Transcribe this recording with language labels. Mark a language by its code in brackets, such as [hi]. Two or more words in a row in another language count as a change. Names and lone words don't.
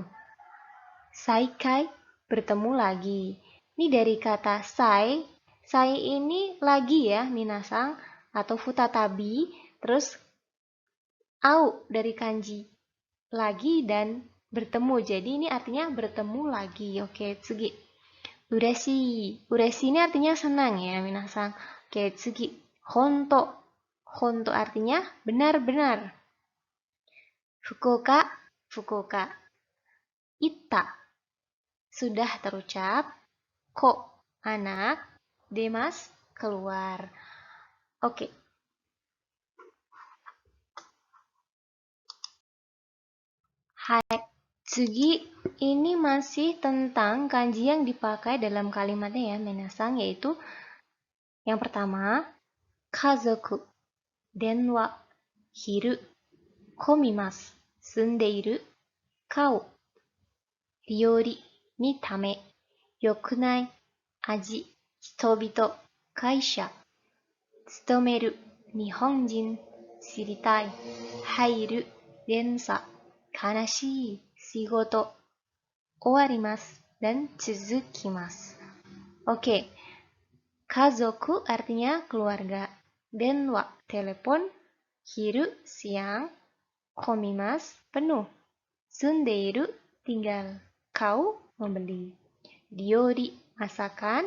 [id] Saikai, bertemu lagi. Ini dari kata sai. Sai ini lagi ya, minasang, atau futatabi. Terus au dari kanji lagi dan bertemu. Jadi ini artinya bertemu lagi. Oke, [ja] 次。嬉しい. [id] Ureshi ini artinya senang ya, minasang. Oke, [ja] 次。本当. [id] Honto artinya benar-benar. Fukuoka. Fukuoka. Itta. Sudah terucap. Ko, anak. Demas, keluar. Oke. Hai. Tsugi ini masih tentang kanji yang dipakai dalam kalimatnya ya, minasang, yaitu yang pertama, [ja] 家族、電話, 昼、混みます、住んでいる、顔、料理、のため、良くない、味、人々、会社、勤める、日本人、知りたい、入る、電車、悲しい、仕事、終わります, [id] dan tsuzukimasu. Oke, kazoku artinya keluarga. Denwa, telepon. Hiru, siang. Komimasu, penuh. Sundeiru, tinggal. Kau, membeli. Ryori, masakan.